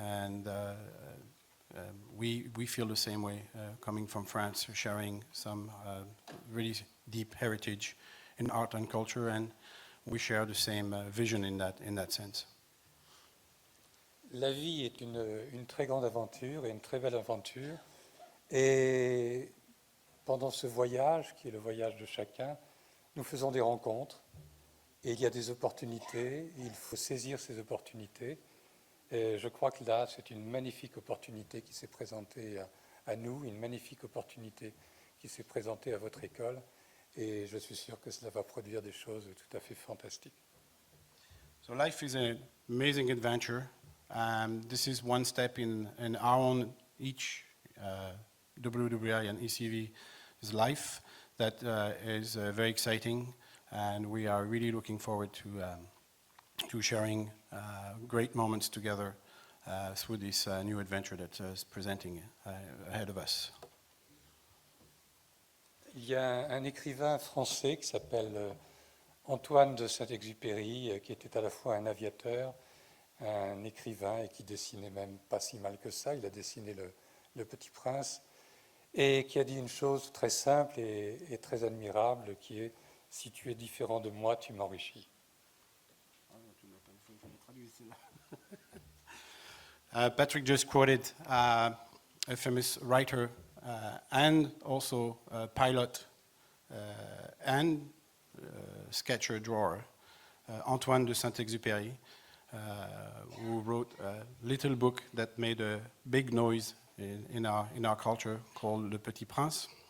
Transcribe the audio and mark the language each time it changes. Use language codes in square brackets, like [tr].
[en] And we feel the same way coming from France, sharing some really deep heritage in art and culture, and we share the same vision in that sense. [fr] La vie est une très grande aventure et une très belle aventure. Et pendant ce voyage, qui est le voyage de chacun, nous faisons des rencontres. Et il y a des opportunités. Il faut saisir ces opportunités. Et je crois que là, c'est une magnifique opportunité qui s'est présentée à nous, une magnifique opportunité qui s'est présentée à votre école. Et je suis sûr que cela va produire des choses tout à fait fantastiques. [en] So life is an amazing adventure. This is one step in our own, each WWI and ECV's life that is very exciting, and we are really looking forward to sharing great moments together through this new adventure that is presenting ahead of us. [fr] Il y a un écrivain français qui s'appelle Antoine de Saint-Exupéry, qui était à la fois un aviateur, un écrivain et qui dessinait même pas si mal que ça. Il a dessiné le Petit Prince et qui a dit une chose très simple et très admirable qui est « Si tu es différent de moi, tu m'enrichis ». [en] Patrick just quoted a famous writer and also a pilot and sketcher drawer, Antoine de Saint-Exupéry, who wrote a little book that made a big noise in our culture called Le Petit Prince.